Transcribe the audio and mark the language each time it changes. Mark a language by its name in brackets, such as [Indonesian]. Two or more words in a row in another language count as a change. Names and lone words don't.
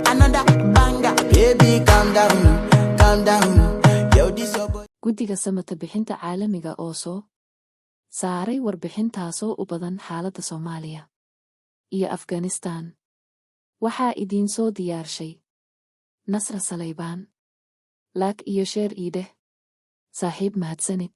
[English] another banger. Baby, calm down, calm down. Yo, this your boy. [Somali] Guddiga samata bixinta caalamiga oo soo saaray warbixintaasoo u badan xaaladda Soomaaliya iyo Afghanistan. Waxaa idiin soo diyaarshay Nasra Salaybaan. Laak iyo sheer iideh. Saaxiib mahadsanid.